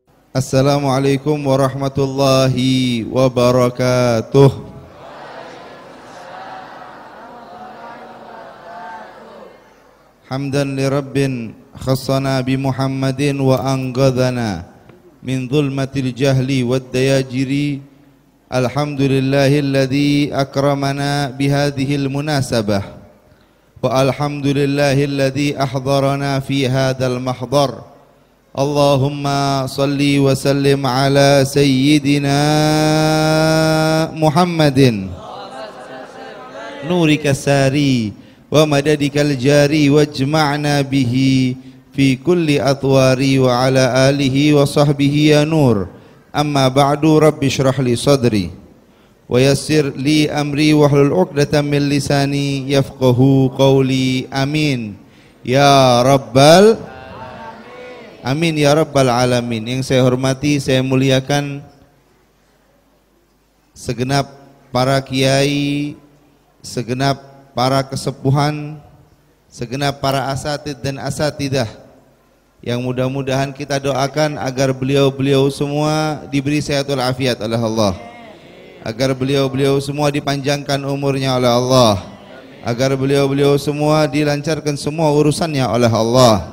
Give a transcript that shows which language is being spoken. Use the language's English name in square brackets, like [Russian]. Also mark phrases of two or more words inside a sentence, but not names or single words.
[Arabic] السلام عليكم ورحمة الله وبركاته. حمدا لرب خصنا بمحمد وأنقذنا من ظلمة الجهل والدياجر. الحمد لله الذي أكرمنا بهذه المناسبة والحمد لله الذي أحضرنا في هذا المحضر. اللهم صل وسلم على سيدنا محمد نورك الساري ومددك الجاري واجمعنا به في كل أطوار وعلى آله وصحبه يا نور. أما بعد، رب اشرح لي صدري ويسر لي أمري واحلل عقدة من لساني يفقهوا قولي. آمين يا رب آمين يا رب العالمين. [Indonesian] Yang saya hormati, saya muliakan segenap para kiai, segenap para kesepuhan, segenap para asatid dan asatidah, yang mudah-mudahan kita doakan agar beliau-beliau semua diberi sehatul afiat oleh Allah, agar beliau-beliau semua dipanjangkan umurnya oleh Allah, agar beliau-beliau semua dilancarkan semua urusannya oleh Allah.